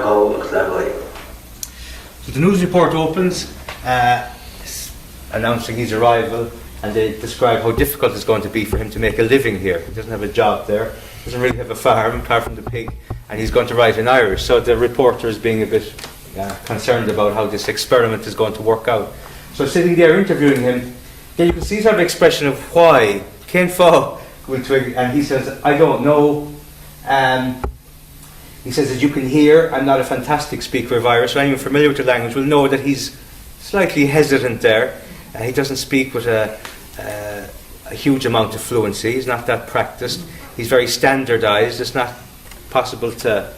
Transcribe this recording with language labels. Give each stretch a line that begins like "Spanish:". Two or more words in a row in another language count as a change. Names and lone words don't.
English: So the news report opens, announcing his arrival, and they describe how difficult it's going to be for him to make a living here. He doesn't have a job there, doesn't really have a farm apart from the pig, and he's going to write in Irish. So the reporter is being a bit concerned about how this experiment is going to work out. So sitting there interviewing him, then you can see sort of expression of why.
Irish: Cén fá
English: Gwyl Twig, and he says, I don't know. He says, as you can hear, I'm not a fantastic speaker of Irish, so anyone familiar with the language will know that he's slightly hesitant there. He doesn't speak with a huge amount of fluency. He's not that practiced. He's very standardised. It's not possible to...